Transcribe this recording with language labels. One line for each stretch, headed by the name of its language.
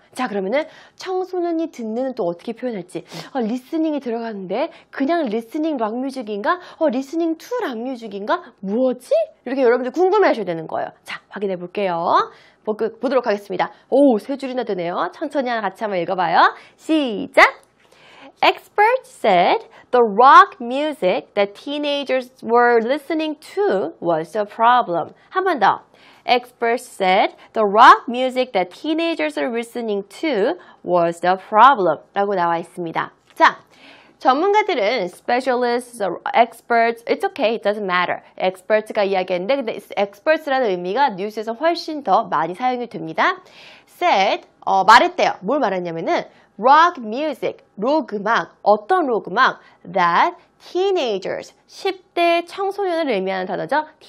Korean: 자, 그러면은 청소년이 듣는 또 어떻게 표현할지. 리스닝이 들어가는데 그냥 리스닝 락 뮤직인가? 리스닝 투 락 뮤직인가? 뭐지? 이렇게 여러분들 궁금해 하셔야 되는 거예요. 자, 확인해 볼게요. 보도록 하겠습니다. 오, 세 줄이나 되네요. 천천히 하나 같이 한번 읽어봐요. 시작!
English: Experts said the rock music that teenagers were listening to was the problem.
Korean: 한 번 더.
English: Experts said the rock music that teenagers are listening to was the problem.
Korean: 라고 나와 있습니다. 자, 전문가들은
English: specialists, experts, it's okay, it doesn't matter.
Korean: experts가 이야기했는데 근데 experts라는 의미가 뉴스에서 훨씬 더 많이 사용이 됩니다. said, 말했대요. 뭘 말했냐면은 rock music, 록 음악, 어떤 록 음악?
English: that teenagers,
Korean: 10대 청소년을 의미하는 단어죠.